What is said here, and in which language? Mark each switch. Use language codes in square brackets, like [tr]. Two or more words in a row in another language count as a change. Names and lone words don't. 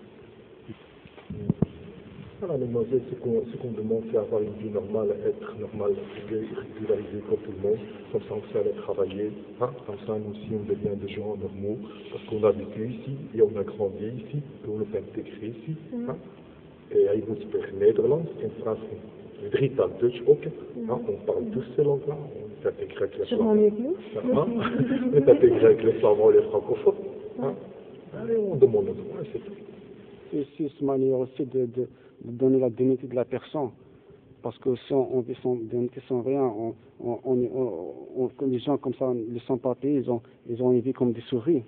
[fr] Voilà, mademoiselle, ce qu'on demande, c'est avoir une vie normale, être normal, régularisé comme tout le monde, comme ça on sait aller travailler, hein? Comme ça nous aussi on devient des gens normaux, parce qu'on a vécu ici, et on a grandi ici, et on est intégré ici. Hein? [nl] Et hij moet spreken Nederlands en Frans. Een drietal Dutch ook. [fr] Hein? On parle tous ces langues-là, on est intégré avec les Sûrement mieux que nous. Hein? On est intégré avec les flamands et les francophones. Hein? Allez, on demande nos droits, c'est tout. C'est une manière aussi de donner la dignité de la personne. Parce que si on vit sans dignité, sans rien, les gens comme ça, les sans-papiers, ils ont une vie comme des souris.